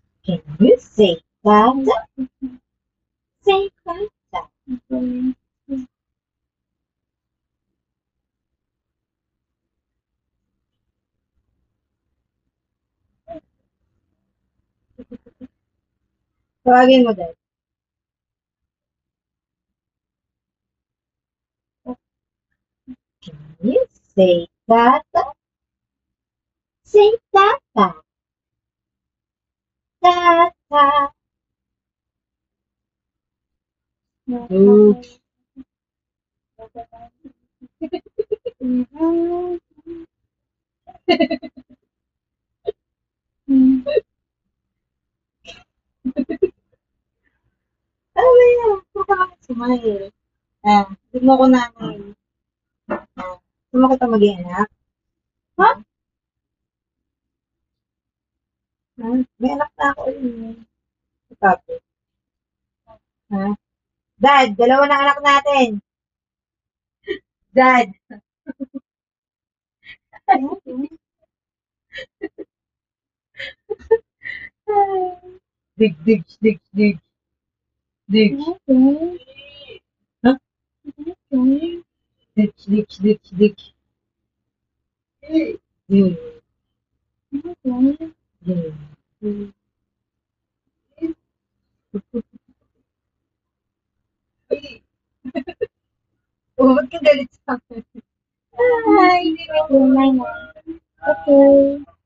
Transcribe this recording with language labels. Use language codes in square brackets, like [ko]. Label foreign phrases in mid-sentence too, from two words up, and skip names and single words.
[en] Can you say that? Say that. [tl] Tawagin mo din. [en] Can you say that? Say that. That. Oops. [tl] Ano ba yan? Bakit smile? Hindi mo ko namin. Gusto mo kita maging anak? Ha? May anak na ako yun. Si Papi. Ha? Dad, dalawa na anak natin. Dad. [en] Dig, dig, dig, dig. Dig. Ha? Dig, dig, dig, dig. Dig. Dig. [tl] Oh, ba't ka galit sa akin? Hi! Tunay na. Okay.